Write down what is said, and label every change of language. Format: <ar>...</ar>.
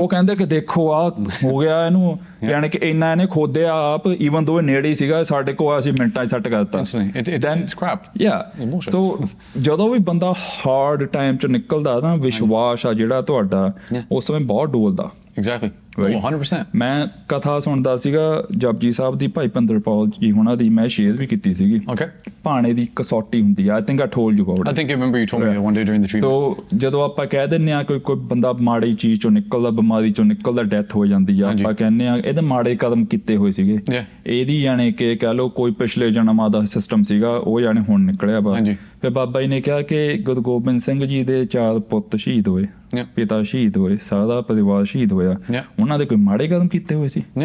<pa>ਉਹ ਕਹਿੰਦੇ ਕਿ ਦੇਖੋ ਆ ਹੋ ਗਿਆ ਇਹਨੂੰ, ਯਾਨੀ ਕਿ ਇੰਨਾ ਇਹਨੇ ਖੋਦਿਆ ਆਪ, ਈਵਨ ਦੋ ਇਹ ਨੇੜੇ ਹੀ ਸੀਗਾ ਸਾਡੇ ਕੋਲ, ਅਸੀਂ ਮਿੰਟਾਂ 'ਚ ਸੈੱਟ ਕਰ ਦਿੱਤਾ। ਸੋ ਜਦੋਂ ਵੀ ਬੰਦਾ ਹਾਰਡ ਟਾਈਮ 'ਚ ਨਿਕਲਦਾ ਨਾ, ਵਿਸ਼ਵਾਸ ਆ ਜਿਹੜਾ ਤੁਹਾਡਾ ਉਸ ਸਮੇਂ ਬਹੁਤ ਡੋਲਦਾ।</pa> <en>Exactly. 100%.</en> <pa>ਮੈਂ ਕਥਾ ਸੁਣਦਾ ਸੀਗਾ ਜਪਜੀ ਸਾਹਿਬ ਦੀ, ਭਾਈ ਭਿੰਦਰਪਾਲ ਜੀ ਹੁਣਾਂ ਦੀ, ਮੈਂ ਸ਼ੇਅਰ ਵੀ ਕੀਤੀ ਸੀਗੀ। ਭਾਣੇ ਦੀ ਕਸੌਟੀ ਹੁੰਦੀ ਆ।</pa> <en>I think I told you about it. I think I remember you told me one day during the treatment.</en> <pa>So ਜਦੋਂ ਆਪਾਂ ਕਹਿ ਦਿੰਦੇ ਆ ਕੋਈ ਬੰਦਾ ਮਾੜੀ ਚੀਜ਼ ਚੋਂ ਨਿਕਲਦਾ, ਬਿਮਾਰੀ ਚੋਂ ਨਿਕਲਦਾ, ਡੈਥ ਹੋ ਜਾਂਦੀ ਆ, ਆਪਾਂ ਕਹਿੰਦੇ ਆ ਇਹਦੇ ਮਾੜੇ ਕਦਮ ਕੀਤੇ ਹੋਏ ਸੀਗੇ। ਇਹਦੀ ਯਾਨੀ ਕਿ ਕਹਿ ਲਓ ਕੋਈ ਪਿਛਲੇ ਜਨਮਾਂ ਦਾ ਸਿਸਟਮ ਸੀਗਾ, ਉਹ ਯਾਨੀ ਹੁਣ ਨਿਕਲਿਆ ਵਾ। ਫਿਰ ਬਾਬਾ ਜੀ ਨੇ ਕਿਹਾ ਕਿ ਗੁਰੂ ਗੋਬਿੰਦ ਸਿੰਘ ਜੀ ਦੇ 4 ਪੁੱਤ ਸ਼ਹੀਦ ਹੋਏ, ਪਿਤਾ ਸ਼ਹੀਦ ਹੋਏ, ਸਾਰਾ ਪਰਿਵਾਰ ਸ਼ਹੀਦ ਹੋਇਆ, ਉਹਨਾਂ ਦੇ ਕੋਈ ਮਾੜੇ ਕਦਮ ਕੀਤੇ ਹੋਏ ਸੀ?</pa>